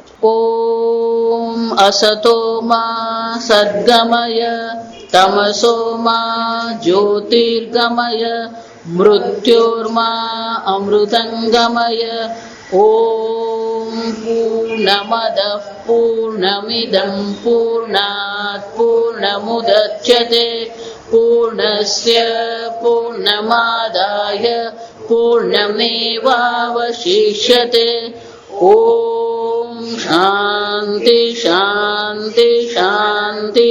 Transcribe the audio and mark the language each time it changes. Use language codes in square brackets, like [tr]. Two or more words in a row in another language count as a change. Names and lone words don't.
[sa] ओम असतो मां सद्गमय तमसो मां ज्योतिर्गमय मृत्योर्मा अमृतंगमय. ओम पूर्णमद पूर्णमिदं पूर्णात पूर्णमुदच्यते पूर्णस्य पूर्णमादाय पूर्णमेवावशिष्यते. ઓમ शांति शांति शांति।